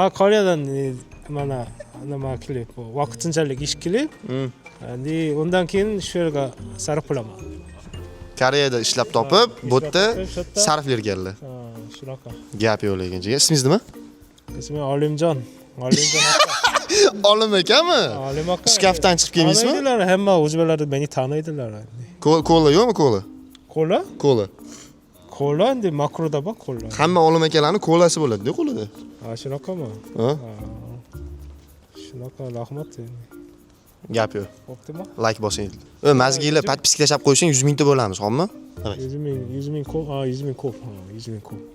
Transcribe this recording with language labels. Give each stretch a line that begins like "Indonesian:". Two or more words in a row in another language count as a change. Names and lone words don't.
Uzbek: Koreyadan mana nima qilib, vaqtinchalik ish qilib, endi undan keyin shu yerga sarflaman. Koreyada ishlab topib, bu yerda sarflaydiganlar. Ha, shunaqa. Gap yo'q lekin. Ismingiz nima? Ismim Olimjon. Olimjon aka. Olim ekanmi? Olim aka. Shkafdan chiqib kelmaysizmi? Taniydilar, hamma o'zbeklar meni taniydilar. Kola yo'qmi kola? Kola? Kola. Kola endi makroda bor kola. Hamma olim akalarning kolasi bo'ladi-da qo'lida. Ha, shunaqami? Ha? Shunaqa, rahmat. Gap yo'q. Bo'ptimi? Like bosing. Mazgiylar podpiska tashab qo'yishing 100 mingta bo'lamiz, xo'pmi? 100 ming ko'p. Ha, 100 ming ko'p. Ha, 100 ming ko'p.